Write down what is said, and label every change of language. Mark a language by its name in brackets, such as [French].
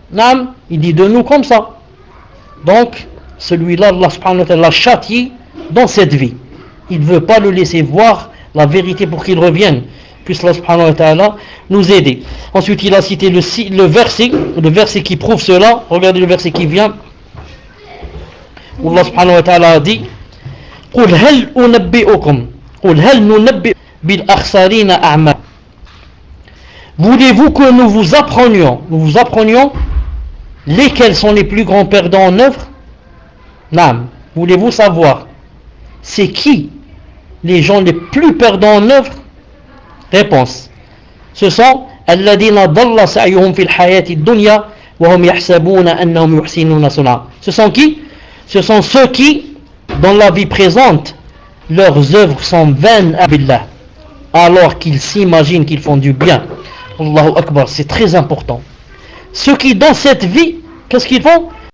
[French] Naam, il dit de nous comme ça. Donc, celui-là, Allah subhanahu wa ta'ala l'a châtié dans cette vie. Il ne veut pas le laisser voir la vérité pour qu'il revienne. Puisse Allah subhanahu wa ta'ala nous aider. Ensuite, il a cité le verset qui prouve cela. Regardez le verset qui vient. Où Allah subhanahu wa ta'ala a dit, [Arabic] قل هل أنبئكم قل هل ننبئ بالأخسرين أعمال. [French] Voulez-vous que nous vous apprenions lesquels sont les plus grands perdants en œuvre? Naam. Voulez-vous savoir c'est qui les gens les plus perdants en œuvre? Réponse: ce sont [Arabic] الذين ضل سعيهم في الحياة الدنيا وهم يحسبون أنهم يحسنون صنعا. [French] Ce sont qui? Ce sont ceux qui dans la vie présente, leurs œuvres sont vaines à Billah, alors qu'ils s'imaginent qu'ils font du bien. Allahu Akbar, c'est très important. Ceux qui, dans cette vie, qu'est-ce qu'ils font?